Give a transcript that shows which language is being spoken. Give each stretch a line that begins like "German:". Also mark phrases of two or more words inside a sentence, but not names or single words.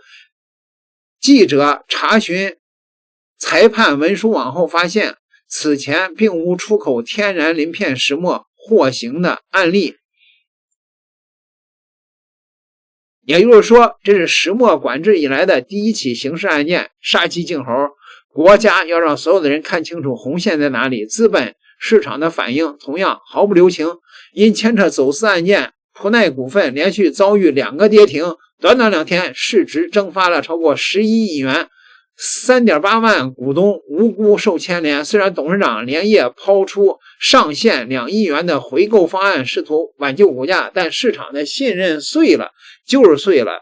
Chinese: 记者查詢裁判文书网后發現，此前並無出口天然鱗片石墨獲刑的案例。也就是說，這是石墨管制以來的第一起刑事案件，殺雞儆猴。國家要讓所有的人看清楚紅線在哪裡，資本市場的反應同樣毫不留情。因牽扯走私案件，普奈股份連續遭遇2個跌停，短短2天市值蒸發了超過11億元。3.8 萬股東無辜受牽連，雖然董事長連夜拋出上限2億元的回購方案，試圖挽救股價，但市場的信任碎了，就是碎了。